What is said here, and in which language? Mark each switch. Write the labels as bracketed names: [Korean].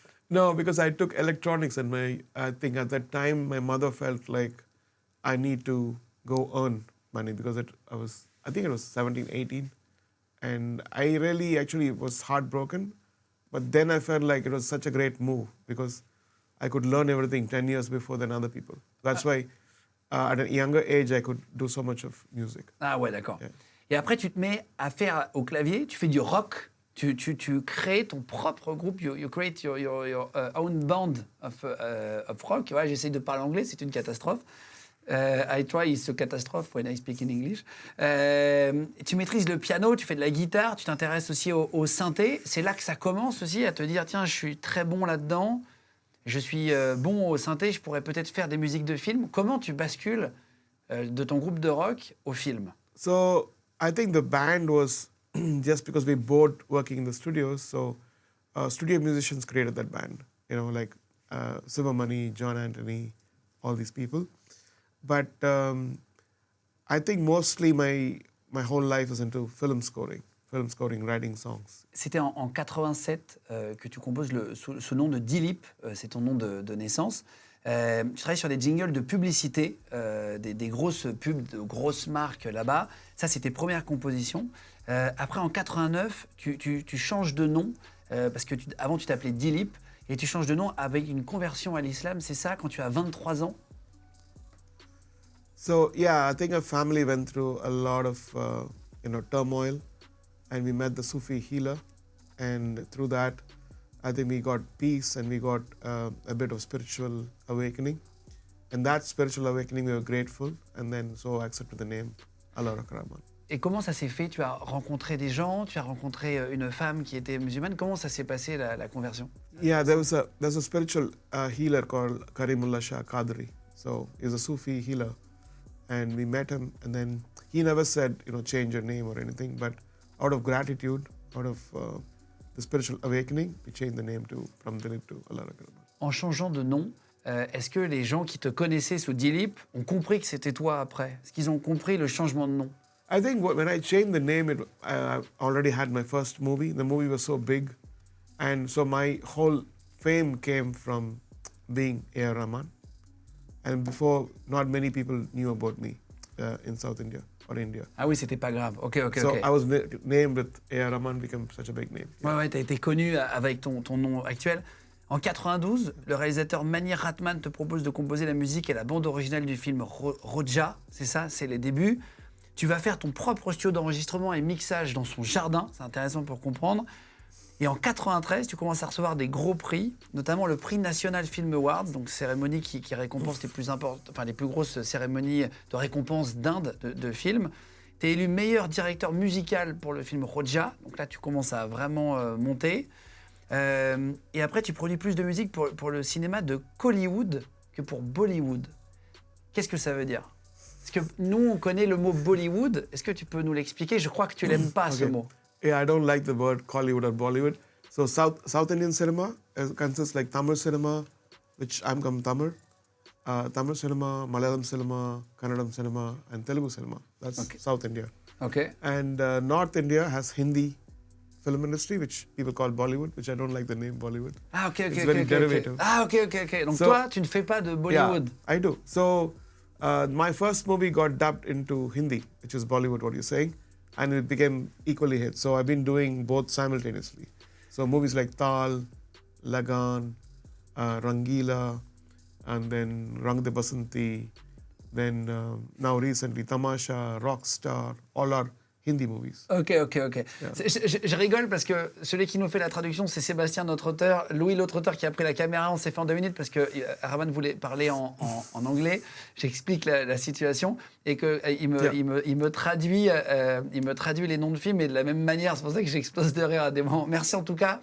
[English] No, because I took electronics and I think at that time my mother felt like I need to go earn money because I think it was 17, 18. And I really actually was heartbroken. But then I felt like it was such a great move because I could learn everything 10 years before than other people. That's why at a younger age, I could do so much of music. [French] Ah ouais, d'accord. Yeah. Et après, tu te mets à faire au clavier, tu fais du rock, tu crées ton propre groupe, [English] you create your own band of rock. [French] Ouais, j'essaie de parler anglais, c'est une catastrophe. [English] I try is a catastrophe when I speak in English. [French] Tu maîtrises le piano, tu fais de la guitare, tu t'intéresses aussi au synthé. C'est là que ça commence aussi à te dire, tiens, je suis très bon là-dedans, je suis bon au synthé, je pourrais peut-être faire des musiques de film. Comment tu bascules de ton groupe de rock au film? [English] So I think the band was just because we both working in the studios. So studio musicians created that band, like Sivamani, John Anthony, all these people. But I think mostly my whole life is into film scoring, writing songs. [French] C'était en 87 que tu composes sous le nom de Dilip, c'est ton nom de naissance. Tu travailles sur des jingles de publicité, des grosses pubs de grosses marques là-bas. Ça, c'est tes premières compositions. Après, en 89, tu changes de nom, parce que avant, tu t'appelais Dilip, et tu changes de nom avec une conversion à l'islam, c'est ça, quand tu as 23 ans? [English] So yeah, I think our family went through a lot of turmoil, and we met the Sufi healer, and through that, I think we got peace and we got a bit of spiritual awakening, and that spiritual awakening we were grateful, and then so I accepted the name Allah Rahman. [French] Et comment ça s'est fait? Tu as rencontré des gens, tu as rencontré une femme qui était musulmane. Comment ça s'est passé la conversion? [English] Yeah, there's a spiritual healer called Karimullah Shah Qadri. So he's a Sufi healer. And we met him, and then he never said, change your name or anything, but out of gratitude, out of the spiritual awakening, we changed the name from Dilip to Allah Rahman. [French] En changeant de nom, est-ce que les gens qui te connaissaient sous Dilip ont compris que c'était toi après? Est-ce qu'ils ont compris le changement de nom? [English] I think when I changed the name, I already had my first movie. The movie was so big, and so my whole fame came from being A.R. Rahman. And before, not many people knew about me in South India or India. [French] Ah oui, c'était pas grave. Ok. [English] So I was named with A.R. Rahman, became such a big name. [French] Ouais, t'as été connu avec ton nom actuel. En 92, le réalisateur Rahman te propose de composer la musique et la bande originale du film Roja, c'est ça, c'est les débuts. Tu vas faire ton propre studio d'enregistrement et mixage dans son jardin, c'est intéressant pour comprendre. Et en 93, tu commences à recevoir des gros prix, notamment le prix National Film Awards, donc cérémonie qui récompense les plus grosses cérémonies de récompenses d'Inde de films. Tu es élu meilleur directeur musical pour le film Roja, donc là tu commences à vraiment monter. Et après tu produis plus de musique pour le cinéma de Hollywood que pour Bollywood. Qu'est-ce que ça veut dire? Parce que nous on connaît le mot Bollywood, est-ce que tu peux nous l'expliquer? Je crois que tu l'aimes pas ce mot. [English] Yeah, I don't like the word Hollywood or Bollywood. So South Indian cinema consists like Tamil cinema, which I'm from Tamil. Tamil cinema, Malayalam cinema, Kannadam cinema, and Telugu cinema. That's South India. Okay. And North India has Hindi film industry, which people call Bollywood, which I don't like the name Bollywood. Ah, ok. It's very derivative. Ah, ok. [French] Donc toi, tu ne fais pas de Bollywood. [English] Yeah, I do. So my first movie got dubbed into Hindi, which is Bollywood, what you're saying, and it became equally hit. So I've been doing both simultaneously. So movies like Tal, Lagan, Rangila, and then Rang de Basanti, then now recently Tamasha, Rockstar, all are Hindi movies. Ok. Yeah. [French] Je rigole parce que celui qui nous fait la traduction, c'est Sébastien, notre auteur. Louis, l'autre auteur, qui a pris la caméra, on s'est fait en 2 minutes parce que Rahman voulait parler en anglais. J'explique la situation et qu'il me traduit les noms de films et de la même manière. C'est pour ça que j'explose de rire à des moments. Merci en tout cas.